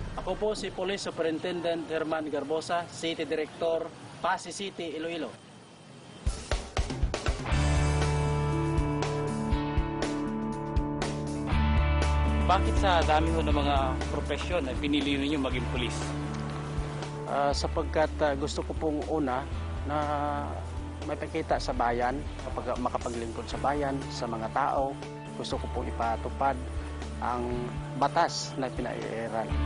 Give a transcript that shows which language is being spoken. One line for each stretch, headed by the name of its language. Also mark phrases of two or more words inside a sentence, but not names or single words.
Filipino: Ako po si Police Superintendent Herman Garbosa, City Director, Pasig City, Iloilo. Bakit sa dami ho ng mga profesyon na pinili ninyo maging pulis? Sapagkat gusto ko pong una na may pakita sa bayan, kapag makapaglingkod sa bayan, sa mga tao, gusto ko pong ipatupad ang batas na pinaiiral.